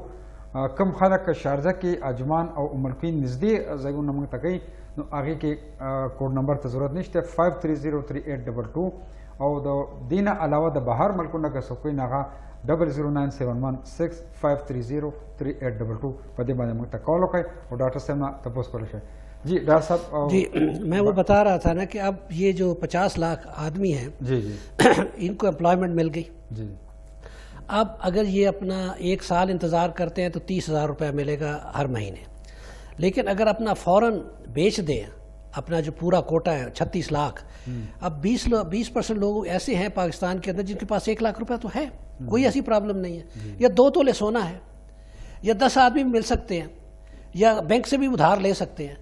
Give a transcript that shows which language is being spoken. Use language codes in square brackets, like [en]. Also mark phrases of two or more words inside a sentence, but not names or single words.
[ps] کم خلک شارجه کې اجمان او ام القین نږدې ځایونه موږ ته کوي نو هغې کې [en] code number [ps] ته ضرورت نشته 5303822 او د دې نه علاوه د بهر ملکونه که څوک وي نو هغه 0097165303822 په دې باندې موږ ته کال وکړئ او ډاکټر صاحب نه تپوس کولی شئ. [ur] جی ڈاکٹر صاحب جی میں وہ بتا رہا تھا نا کہ اب یہ جو 50 لاکھ آدمی ہیں جی جی ان کو امپلائمنٹ مل گئی. جی اب اگر یہ اپنا 1 سال انتظار کرتے ہیں تو 30,000 روپے ملے گا ہر مہینے. لیکن اگر اپنا فوراً بیچ دیں اپنا جو پورا کوٹا ہے 36 لاکھ اب 20% لوگ ایسے ہیں پاکستان کے اندر جن کے پاس 1 لاکھ روپے تو ہے, کوئی ایسی پرابلم نہیں ہے, یا 2 تولے سونا ہے, یا 10 آدمی مل سکتے ہیں, یا بینک سے بھی ادھار لے سکتے ہیں.